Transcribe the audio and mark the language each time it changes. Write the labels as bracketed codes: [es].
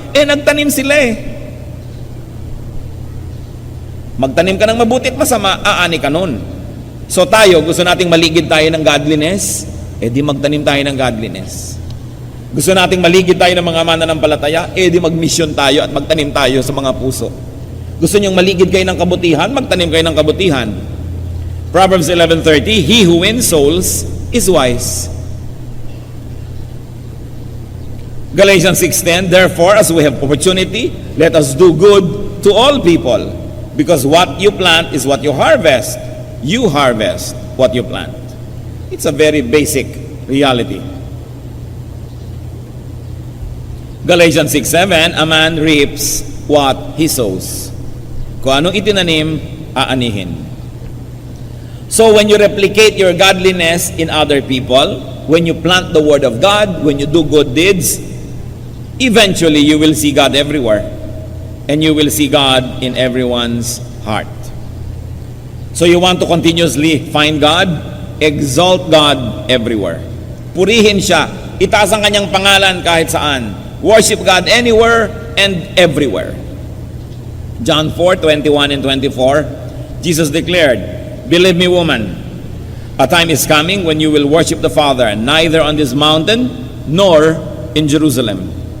[tl] Nagtanim sila Magtanim ka ng mabuti at masama, aani ka nun. So tayo, gusto nating maligid tayo ng godliness, di magtanim tayo ng godliness. Gusto nating maligid tayo ng mga mananampalataya, di mag-mission tayo at magtanim tayo sa mga puso. Gusto niyong maligid kayo ng kabutihan, magtanim kayo ng kabutihan. [en] Proverbs 11:30, he who wins souls is wise. Galatians 6:10, therefore, as we have opportunity, let us do good to all people, because what you plant is what you harvest. You harvest what you plant. It's a very basic reality. Galatians 6:7, a man reaps what he sows. [tl] Kung anong itinanim, aanihin. [en] So when you replicate your godliness in other people, when you plant the word of God, when you do good deeds, eventually you will see God everywhere. And you will see God in everyone's heart. So you want to continuously find God? Exalt God everywhere. [tl] Purihin siya. Itaas ang kanyang pangalan kahit saan. [en] Worship God anywhere and everywhere. John 4:21 and 24, Jesus declared, believe me, woman, a time is coming when you will worship the Father, neither on this mountain nor in Jerusalem.